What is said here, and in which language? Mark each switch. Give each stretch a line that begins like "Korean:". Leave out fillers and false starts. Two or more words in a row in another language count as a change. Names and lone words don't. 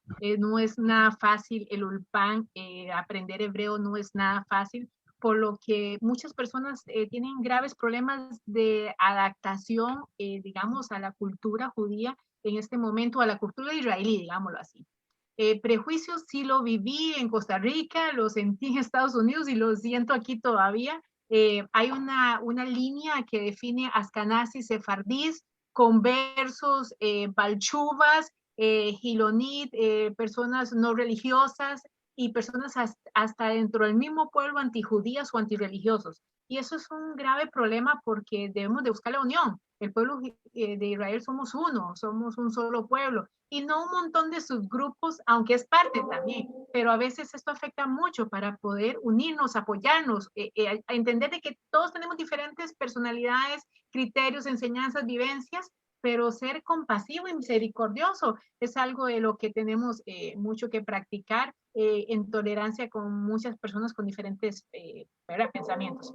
Spanish: No es nada fácil el ulpan, aprender hebreo no es nada fácil, por lo que muchas personas tienen graves problemas de adaptación, digamos, a la cultura judía en este momento, a la cultura israelí, digámoslo así. Prejuicios sí lo viví en Costa Rica, lo sentí en Estados Unidos y lo siento aquí todavía. Hay una línea que define ascanazis, sefardís, conversos, balchuvas, gilonit, personas no religiosas, y personas hasta dentro del mismo pueblo antijudías o antirreligiosos. Y eso es un grave problema porque debemos de buscar la unión. El pueblo de Israel somos uno, somos un solo pueblo y no un montón de subgrupos, aunque es parte también, pero a veces esto afecta mucho para poder unirnos, apoyarnos, a entender de que todos tenemos diferentes personalidades, criterios, enseñanzas, vivencias, pero ser compasivo y misericordioso es algo de lo que tenemos mucho que practicar en tolerancia con muchas personas con diferentes pensamientos.